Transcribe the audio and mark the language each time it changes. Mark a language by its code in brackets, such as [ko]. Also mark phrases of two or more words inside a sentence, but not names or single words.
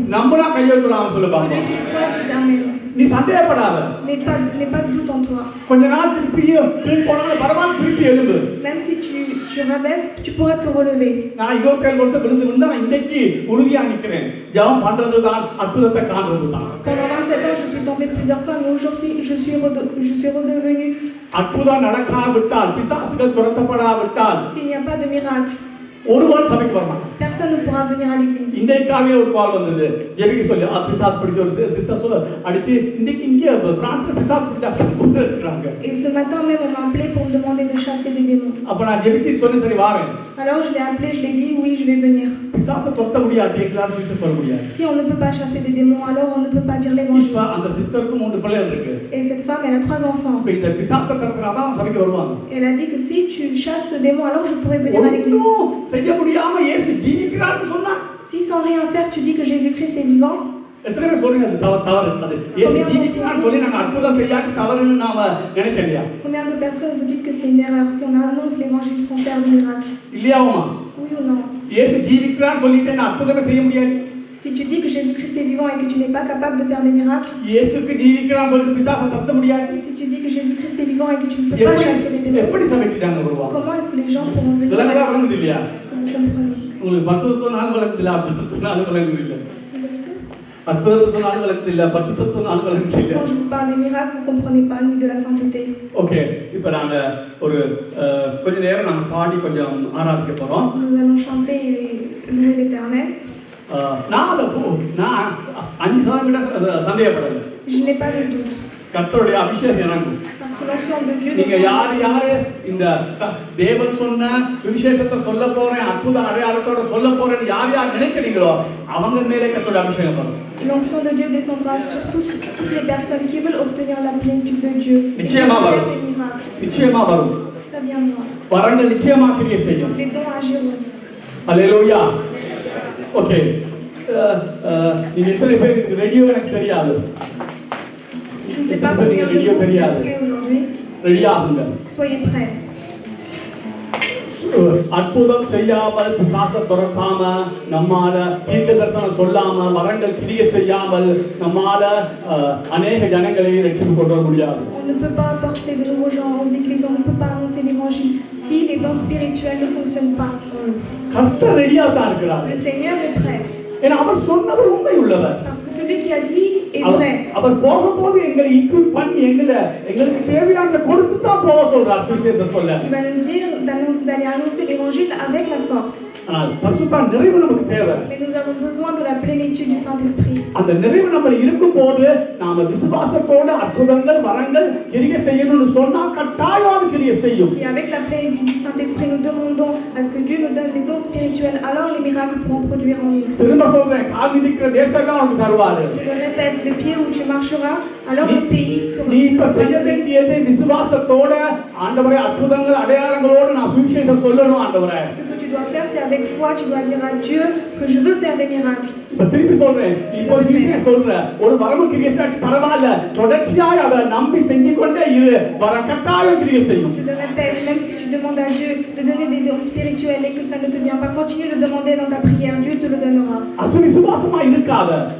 [ta] நம்புனா கையெழுத்துறான் சொல்ல பாப்போம். [fr] Celui qui croit dit amen. [ta] நீ சந்தேகப்படாத. [fr] N'aie pas de doute en toi. [ta] கொஞ்ச நாள் திருப்பி கீழ் போனாலும் பரவாயில்லை திருப்பி எழும்பு. [fr] Même si tu rabaisses, tu pourras te relever. [ta] நான் 27 வருஷம் விழுந்து நான் இன்னைக்கு உறுதியா நிக்கிறேன். ஜெபம் பண்றதுதான் அற்புதத்தை காண்றதுதான். [fr] Pendant 27 ans, je suis tombée plusieurs fois, mais aujourd'hui, je suis redevenue. [ta] அற்புதம் நடக்காவிட்டால் பிசாசுகள் துரத்தப்படாவிட்டால் [fr] S'il n'y a pas de miracle, [ta] ஒருவன் சபைக்கு வரமாட்டான். [fr] personne ne pourra venir à l'église. [ta] இன்றைக்காவே ஒரு கால் வந்தது ஜெபிக்க சொல்லி பிசாஸ் பிடிச்ச ஒரு சிஸ்டர் சொல்ல அடிச்சு இன்னைக்கு இங்கே பிரான்ஸ்ல பிசாஸ் பிடிச்சா இருக்காங்க. [fr] Et ce matin même, on m'a appelé pour me demander de chasser des démons. [ta] அப்ப நான் ஜெபிச்சு சொன்னேன் சரி வாரேன். [fr] Alors je l'ai appelé, je l'ai dit oui, je vais venir. [ta] பிசாசை தொட்ட முடியாது எங்களால சுவிசேஷம் சொல்ல முடியாது. [fr] Si on ne peut pas chasser des démons, alors on ne peut pas dire l'évangile. [ta] இப்ப அந்த சிஸ்டருக்கு 3 பிள்ளைகள் இருக்கு. [fr] Et cette femme, elle a 3 enfants. [ta] இப்ப இந்த பிசாசை கடத்துறாதான் சபைக்கு வருவாங்க. [fr] Elle a dit que si tu chasses ce démon, alors je pourrais venir à l'église. [ta] செய்ய முடியாம இயேசு ஜீவிக்கிறார்னு சொன்னா [fr] Si sans rien faire, tu dis que Jésus-Christ est vivant. [ta] எத்தனை பேர் சொல்றீங்க அது தவறு அது இயேசு ஜீவிக்கிறார்னு சொல்லி நாங்க அற்புதம் செய்யாட்டி தவறுன்னு நாம நினைக்கலையா? [fr] Combien de personnes vous dites que c'est une erreur si on annonce l'évangile sans faire de miracle? [ta] இல்லையாவுமா? [fr] Oui ou non? [ta] இயேசு ஜீவிக்கிறார்னு சொல்லிட்டு நான் அற்புதமே செய்ய முடியாது. [fr] Si tu dis que Jésus-Christ est vivant et que tu n'es pas capable de faire des miracles, [ta] இயேசுக்கு ஜீவிக்கிறான்னு சொல்லிட்டு பிசாசை தடுக்க முடியாது. [fr] si tu dis que Jésus-Christ est vivant et que tu ne peux pas chasser les démons, [ta] எப்படி சபைக்கு தாங்க வருவாங்க? [fr] comment est-ce que les gens pourront venir? [ta] இதெல்லாம் விளங்குது இல்லையா? [fr] Est-ce que vous comprenez? [ta] உங்களுக்கு பரிசுத்தம் சொன்னாலும் விளங்குதில்லை, அற்புதம் சொன்னாலும் விளங்குது இல்லை. அற்புதம் சொன்னாலும் விளங்குது இல்லை, பரிசுத்தம் சொன்னாலும் விளங்குது இல்லை. [fr] Quand je vous parle des miracles, vous ne comprenez pas ni de la sainteté. [ta] ஓகே, இப்போ நாங்கள் ஒரு கொஞ்ச நேரம் நாங்கள் பாடி கொஞ்சம் ஆராதிக்க போகிறோம். [fr] Nous allons chanter et louer l'Éternel. [ta] நான் 5 சதவீதம் சந்தேகப்படலை. [fr] Je n'ai pas de doute. [ta] கர்த்தருடைய அபிஷேகம் இறங்கும். [fr] Parce que l'onction de Dieu [ta] நீங்க யாரு இந்த தேவன் சொன்ன சுவிசேஷத்தை சொல்ல போறேன் அற்புத அடையாளத்தோட சொல்ல போறேன்னு யார் நினைக்கிறீங்களோ அவங்க மேலே கர்த்தருடைய அபிஷேகம் வரும். [fr] L'onction de Dieu descendra sur toutes les personnes qui veulent obtenir la plénitude de Dieu. [ta] நிச்சயமா வரும். நிச்சயமா வரும். [fr] ça viendra. [ta] வரங்கள் நிச்சயமா கிரியை செய்யும். [fr] Les dons agiront. [ta] அல்லேலூயா. ஓகே. நீங்க எத்தனை பேருக்கு ரேடியோ எனக்கு தெரியாது. [fr] Je ne sais pas combien de vous êtes prêts aujourd'hui. [ta] ரெடி ஆகுங்க. [fr] Soyez prêts. [ta] அற்புதம் செய்யாமல் பிசாச துரத்தாம நம்மால தீர்க்க தரிசனம் சொல்லாம வரங்கள் கிரியை செய்யாமல் நம்மால அநேக ஜனங்களை ரட்சித்து கொண்டு வர முடியாது. [fr] On ne peut pas apporter de nouveaux gens aux églises, on ne peut pas annoncer l'évangile si les dons spirituels ne fonctionnent pas. [ta] கர்த்தர் ரெடியா தான் இருக்கிறார். [fr] Le Seigneur est prêt. [ta] ஏன்னா அவர் சொன்னவர் உண்மை உள்ளவர். [fr] Parce que celui qui a dit est vrai. [ta] அவர் போகும்போது எங்களை இன்க்ளூட் பண்ணி எங்களுக்கு தேவையான கொடுத்து தான் போக சொல்றார் சுவிசேஷத்தை சொல்ல. [fr] Il va nous dire d'aller annoncer l'évangile avec la force. [ta] ஆனால் பரிசுத்த நிறைவு நமக்கு தேவை. [fr] Mais nous avons besoin de la plénitude du Saint-Esprit. [ta] அந்த நிறைவு நம்ம இருக்கும்போது நாம விசுவாசத்தோட அற்புதங்கள் வரங்கள் கிரியை செய்யணும்னு சொன்னா கட்டாயம் அது கிரியை செய்யும். [fr] Si avec la plénitude du Saint-Esprit nous demandons à ce que Dieu nous donne des dons spirituels, alors les miracles pourront produire en nous. [ta] திரும்ப சொல்றேன், கால் மிதிக்கிற தேசம்லாம் உனக்கு தருவாரு. [fr] Je le répète, le pied où tu marcheras, alors le pays sera. [ta] நீ இப்ப செய்ய வேண்டியது விசுவாசத்தோட ஆண்டவரே அற்புதங்கள் அடையாளங்களோடு நான் சுவிசேஷம் சொல்லணும் ஆண்டவரே. [fr] Ce que tu dois faire, c'est avec foi, tu dois dire à Dieu que je veux faire des miracles. [ta] இப்ப திருப்பி சொல்றேன், இப்போ சுவிசேஷம் சொல்ற ஒரு வரம கிரியை செய்ய பரவாயில்ல, தொடர்ச்சியாய் அதை நம்பி செஞ்சு கொண்டே இரு, வர கட்டாயம் கிரியை செய்யும். [fr] Je le répète, même si tu demandes à Dieu de donner des dons spirituels et que ça ne te vient pas, continue de demander dans ta prière, Dieu te le donnera. [ta] அசுவிசுவாசமா இருக்காத.